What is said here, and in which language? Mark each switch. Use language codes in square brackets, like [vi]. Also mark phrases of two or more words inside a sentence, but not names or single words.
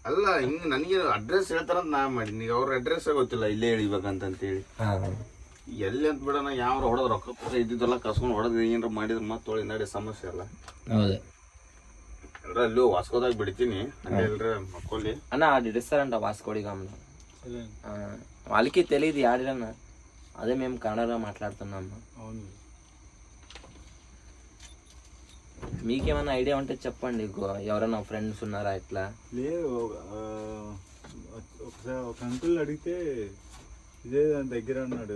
[kn] ಅಲ್ಲ ಹಿಂಗ್ ನನಗೆ ಅಡ್ರೆಸ್ ಹೇಳ್ತಾರಂತ ನಾ ಮಾಡೀನಿ. ಈಗ ಅವ್ರ ಅಡ್ರೆಸ್ ಗೊತ್ತಿಲ್ಲ, ಇಲ್ಲೇ ಇಳಿಬೇಕಂತೇಳಿ. ಎಲ್ಲಿ ಅಂತ ಬಿಡೋಣ, ಯಾವ ಹೊಡೆದ್ ರೊಕ್ಕ ಕೊಡ ಇದ್ದಿದ್ದೆಲ್ಲ ಕಸ್ಕೊಂಡು ಹೊಡೆದ್ ಏನಾರ ಮಾಡಿದ್ರೆ ಮತ್ತೆ ತೊಳಿ ನಡೆ ಸಮಸ್ಯೆ ಅಲ್ಲ. ಹೌದು ಎಲ್ರ ಅಲ್ಲೂ ವಾಸ್ಕೋದಾಗ ಬಿಡ್ತೀನಿ, ಅಲ್ಲಿ ಎಲ್ರ ಮಕ್ಕೊಲ್ಲಿ. [te] అన్న అది రెస్టారెంట్ వాస్కోడి గామ్లో వాళ్ళకి తెలియదు యాడన్నా, అదే మేము కన్నడలో మాట్లాడుతున్నాము. మీకేమైనా ఐడియా ఉంటే చెప్పండి, ఎవరైనా ఫ్రెండ్స్ ఉన్నారా ఇట్లా? లేదు, ఒకసారి ఒక అంకుల్ అడిగితే ఇదే దాని దగ్గర అన్నాడు.